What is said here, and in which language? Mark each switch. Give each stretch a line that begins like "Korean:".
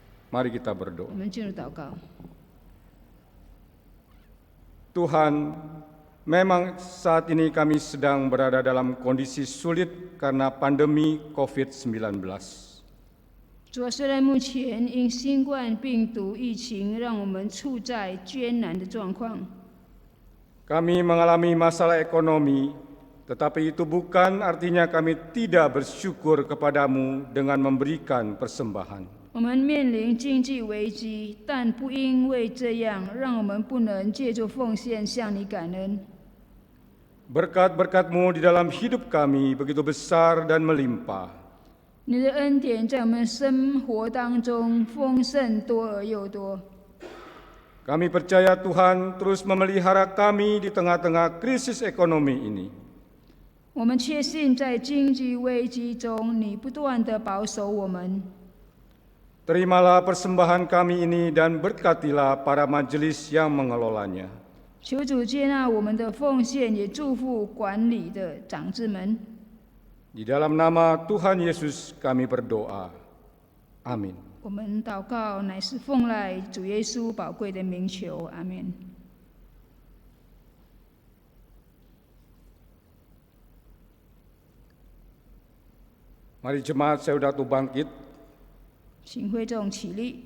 Indonesian: Mari kita berdoa.
Chinese: 我们进入祷告。
Indonesian: Tuhan, memang saat ini kami sedang berada dalam kondisi sulit karena pandemi COVID-19.
Chinese: 主啊，虽然目前因新冠病毒疫情让我们处在艰难的状况，
Indonesian: Kami mengalami masalah ekonomi, tetapi itu bukan artinya kami tidak bersyukur kepadamu dengan memberikan persembahan.
Chinese: 我们面临经济危机，但不因为这样，让我们不能借助奉献向你感恩。
Indonesian: Berkat-berkat-Mu di dalam hidup kami begitu besar dan melimpah.
Chinese: 你的恩典在我们生活当中丰盛多而又多。
Indonesian: Kami percaya Tuhan terus memelihara kami di tengah-tengah krisis ekonomi ini.
Chinese: 我们确信在经济危机中，你不断地保守我们。
Indonesian: Terimalah persembahan kami ini dan berkatilah para majelis yang mengelolanya.
Chinese: 求主接纳我们的奉献，也祝福管理的长子们。
Indonesian: Di dalam nama Tuhan Yesus kami berdoa. Amin.
Chinese: 我们祷告乃是奉赖主耶稣宝贵的名求，阿门。
Indonesian: Mari jemaat Saudatu bangkit
Chinese: 请会众起立，